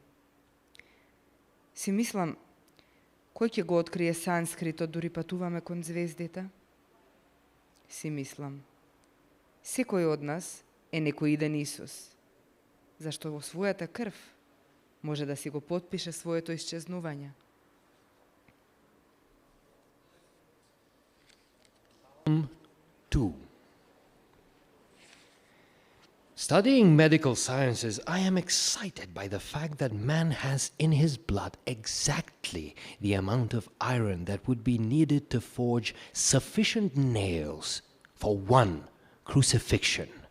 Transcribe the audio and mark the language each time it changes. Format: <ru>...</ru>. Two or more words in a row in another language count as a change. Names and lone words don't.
<mk>Си мислам, кој ќе го открие санскритот дури патуваме кон звездите? Си мислам, секој од нас е некој иден Исус, зашто во својата крв може да си го потпише своето исчезнување.</mk> <en>Psalm 2. Studying medical sciences, I am excited by the fact that man has in his blood exactly the amount of iron that would be needed to forge sufficient nails for one crucifixion.</en>